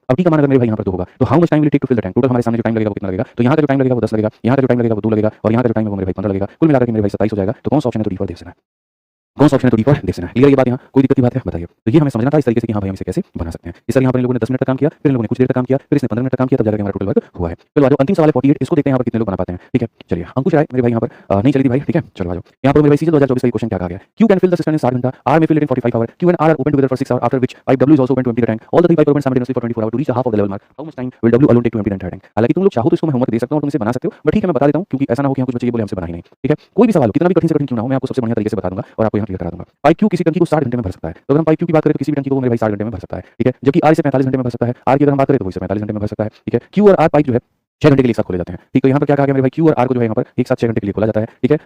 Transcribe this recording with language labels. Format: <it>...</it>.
<hi>अब T का मान अगर मेरे भाई यहाँ पर 2 होगा तो</hi> <en>how much time will it take to fill the tank,</en> <hi>total हमारे सामने जो टाइम लगेगा वो कितना लगेगा, तो यहाँ का जो टाइम लगेगा वो 10 लगेगा, यहाँ का जो टाइम लगेगा वो 2 लगेगा, और यहाँ का जो टाइम है वो मेरे भाई 15 लगेगा, कुल मिलाकर के मेरे भाई 27 हो जाएगा। तो कौन सा ऑप्शन है तो डी फॉर देख लेना है, कौन सा ऑप्शन है तो डी फॉर देख लेना है। क्लियर ये बात, यहाँ कोई दिक्कत की बात है बताइए। तो ये हमें समझना था इस तरीके से कि हाँ भाई हम इसे कैसे बना सकते हैं। इस तरह यहाँ पर इन लोगों ने 10 मिनट तक काम किया, फिर इन लोगों ने कुछ देर तक काम किया, फिर इसने 15 मिनट तक काम किया, तब जाकर हमारा टोटल वर्क हुआ है। चलो आ जाओ, अंतिम सवाल है 48, इसको देखते हैं यहाँ पर कितने लोग बना पाते हैं, ठीक है। चलिए अंकुश राय मेरे भाई यहाँ पर नहीं चली थी भाई, ठीक है। चलो आ जाओ, यहाँ पर मेरे भाई सीजीएल 2024 का क्वेश्चन क्या कहा गया,</hi> <en>Q can fill the cistern in 60 घंटा, R may fill it in 45 hours, Q and R are open together for 6 hours, after which pipe W is also open to empty the tank, all the three pipe are open simultaneously for 24 hours to reach the half of the level mark, how much time will W alone take to empty the entire tank।</en> <hi>हालांकि तुम लोग चाहो तो इसको मैं homework दे सकता हूँ और तुम इसे बना सकते हो, बट ठीक है मैं बता देता हूँ क्योंकि ऐसा ना हो कि कुछ बच्चे ये बोले हमसे बना ही नहीं, ठीक है। कोई भी सवाल हो, कितना भी कठिन से कठिन क्यों ना हो, मैं आपको सबसे बढ़िया तरीके से बता दूंगा और आपको यहाँ क्लियर करा दूंगा। पाइप Q किसी टंकी को 60 घंटे में भर सकता है, तो अगर हम पाइप Q की बात करें तो किसी भी टंकी को मेरे भाई 60 घंटे में भर सकता है, ठीक है। जबकि R इसे 45 घंटे में भर सकता है, R की अगर हम बात करें तो वो इसे 45 घंटे में भर सकता है, ठीक है। Q और R पाइप जो है 6 घंटे के लिए एक साथ खोले जाते हैं, ठीक। तो यहाँ पर क्या कहा गया मेरे भाई Q और R को जो है यहाँ पर एक साथ 6 घंटे के लिए खोला जाता है, ठीक है।</hi>